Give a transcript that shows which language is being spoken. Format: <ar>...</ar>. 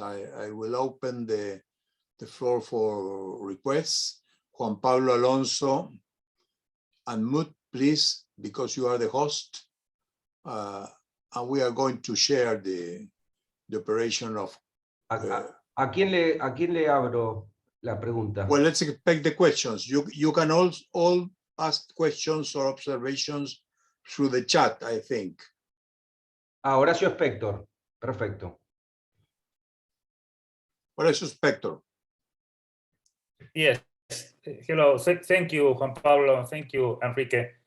<en>I will open the floor for requests. Juan Pablo Alonso, unmute, please, because you are the host. And we are going to share the operation of...</en> <es>¿A quién le abro la pregunta?</es> <en>Well, let's expect the questions. You can all ask questions or observations through the chat, I think.</en> <es>Horacio Spector. Perfecto. Horacio Spector.</es> <en>Yes. Hello. Thank you, Juan Pablo. Thank you, Enrique.</en>